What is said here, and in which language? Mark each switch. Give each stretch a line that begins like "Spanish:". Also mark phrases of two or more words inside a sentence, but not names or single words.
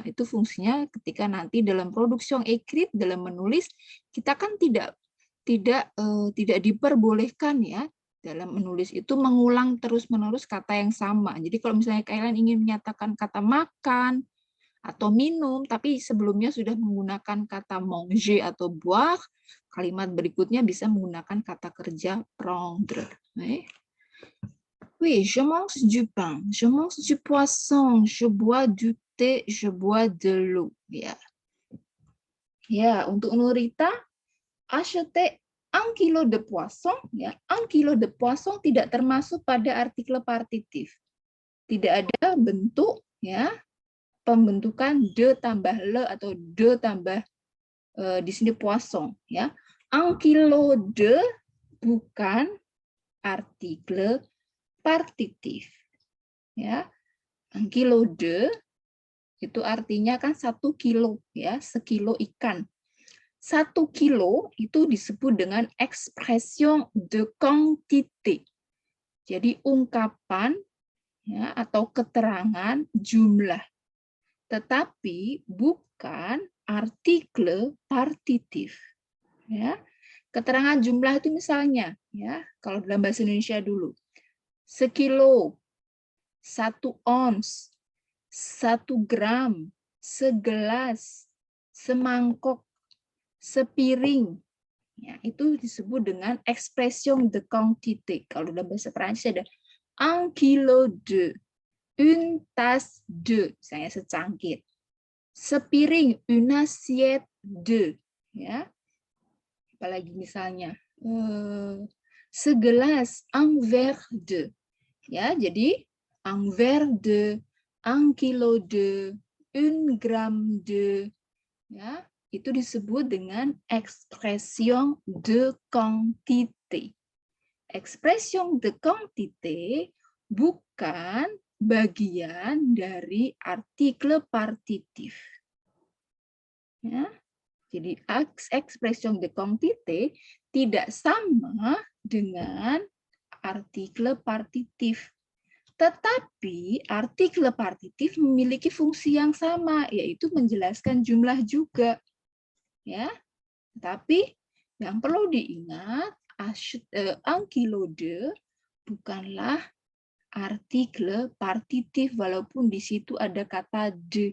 Indonesian: Itu fungsinya ketika nanti dalam
French: production écrite,
Indonesian: dalam menulis, kita kan tidak diperbolehkan ya dalam menulis itu mengulang terus-menerus kata yang sama. Jadi kalau misalnya kalian ingin menyatakan kata makan atau minum, tapi sebelumnya sudah menggunakan kata manger atau boire, kalimat berikutnya bisa menggunakan kata kerja prendre.
French: Oui, je mange du pain, je mange du poisson, je bois du thé, je bois de l'eau.
Indonesian: Ya. Ya, untuk Nurita,
French: acheter 1 kilo de poisson,
Indonesian: ya,
French: 1 kilo de poisson
Indonesian: tidak termasuk pada artikel partitif. Tidak ada bentuk ya pembentukan de tambah le atau de tambah di sini poisson ya.
French: 1 kilo de
Indonesian: bukan artikel partitif. Ya.
French: 1 kilo de
Indonesian: itu artinya kan 1 kilo ya, sekilo ikan. 1 kilo itu disebut dengan
French: expression de quantité.
Indonesian: Jadi ungkapan ya, atau keterangan jumlah. Tetapi bukan artikel partitif. Ya. Keterangan jumlah itu misalnya, ya, kalau dalam bahasa Indonesia dulu, sekilo, 1 ons, 1 gram, segelas, semangkok, sepiring, ya, itu disebut dengan
French: expression de quantité.
Indonesian: Kalau dalam bahasa Prancis ada
French: 1 kilo de, une tasse de,
Indonesian: saya secangkir, sepiring,
French: une assiette de,
Indonesian: ya. Apalagi misalnya segelas,
French: un verre de,
Indonesian: ya.
French: Jadi un verre de, 1 kilo de, 1 gram de,
Indonesian: ya. Itu disebut dengan
French: expression de quantité. Expression de quantité
Indonesian: bukan bagian dari artikel partitif. Ya. Jadi
French: expression de quantité
Indonesian: tidak sama dengan artikel partitif. Tetapi artikel partitif memiliki fungsi yang sama, yaitu menjelaskan jumlah juga. Ya. Tetapi yang perlu diingat, ankylode bukanlah artikel partitif walaupun di situ ada kata de.